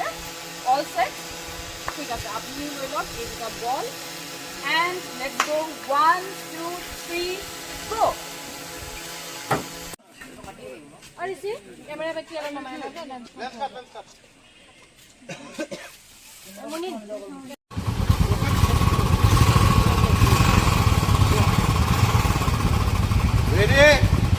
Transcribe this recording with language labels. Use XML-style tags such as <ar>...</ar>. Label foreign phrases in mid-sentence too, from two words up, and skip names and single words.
<en>All set?</en> <as>ঠিক আছে, আপুনি লৈ লওক এই দুটা বল</as> <en>and let's go 1 2 3 go.</en> <hi>और इसी कैमरा पे किया ना मैंने ना मुनी रेडी</hi>